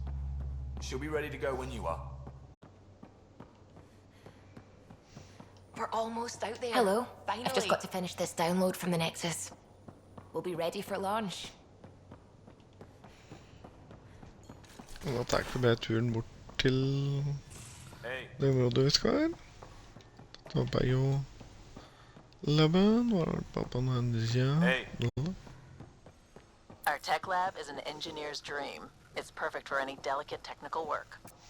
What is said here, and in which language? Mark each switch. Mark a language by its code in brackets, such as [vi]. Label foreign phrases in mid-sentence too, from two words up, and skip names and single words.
[en] She'll be ready to go when you are. We're almost out there. Hello. Finally. I've just got to finish this download from the Nexus. We'll be ready for launch. [no] Da tar vi turen bort til det området vi skal her. Da var jo laben, var det på den siden. [en] Our tech lab is an engineer's dream. It's perfect for any delicate technical work.